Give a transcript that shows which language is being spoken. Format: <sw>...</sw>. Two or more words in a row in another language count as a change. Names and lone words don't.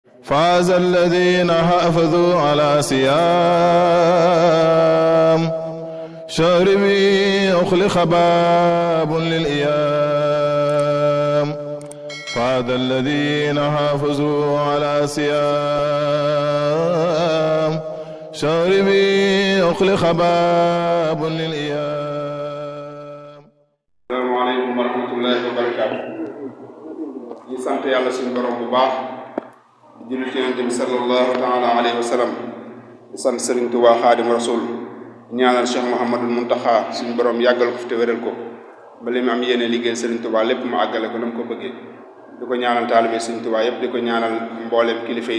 <ar>فاز الذين حافظوا على صيام شهر أخلق باب للإيام فاز الذين حافظوا على صيام شهر أخلق باب للإيام. السلام عليكم ورحمة الله وبركاته.</ar> <wo>ñu sant yàlla suñu borom bu baax di julli ci Yonent bi</wo> <ar>صلى الله تعالى عليه وسلم</ar> <wo>di sant Sëriñ Tuubaa Xaadimu Rasuul ñaanal Cheikh Mouhamadul Muntaxa suñu borom yàggal ko fi te wéral ko ba li mu am yéene liggéey Sëriñ Tuubaa lépp mu àggale ko na mu ko bëggee di ko ñaanal taalibe Sëriñ Tuubaa yépp di ko ñaanal mbooleem kilifay</wo>